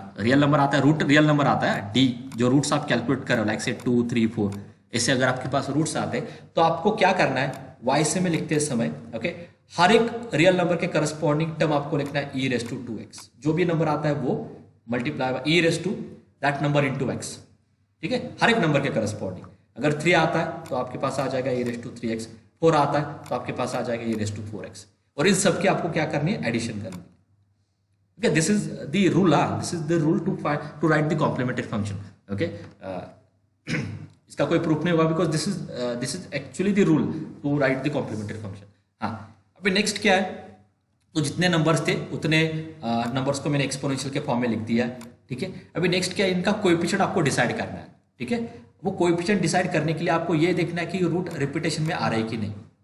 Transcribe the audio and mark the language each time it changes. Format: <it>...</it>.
<hi>Real number आता है, root real number आता है, डी जो रूट्स आप कैलकुलेट करो लाइक से 2 3 4 ऐसे अगर आपके पास रूट्स आते हैं तो आपको क्या करना है, वाई से में लिखते समय ओके, हर एक रियल नंबर के करस्पॉन्डिंग टर्म आपको लिखना है ई रेस टू 2x, जो भी नंबर आता है वो multiply by E raise to that number into x, ठीक है, हर एक नंबर के करस्पॉन्डिंग। अगर 3 आता है तो आपके पास आ जाएगा ई रेस टू 3x, 4 आता है तो आपके पास आ जाएगा ई रेस टू 4x, और इन सब की आपको क्या करनी है, एडिशन करनी है।</hi> <en>Okay, this is the rule. This is the rule to write the complementary function.</en> <hi>Okay, इसका कोई प्रूफ नहीं होगा</hi> <en>Because this is actually the rule to write the complementary function.</en> <hi>हाँ अभी नेक्स्ट क्या है, तो जितने नंबर्स थे उतने नंबर्स को मैंने एक्सपोनेंशियल के फॉर्म में लिख दिया, ठीक है। अभी नेक्स्ट क्या है, इनका कोएफिशिएंट आपको डिसाइड करना है, ठीक है। वो कोएफिशिएंट डिसाइड करने के लिए आपको ये देखना है कि रूट रिपीटेशन में आ रहा है कि नहीं।</hi>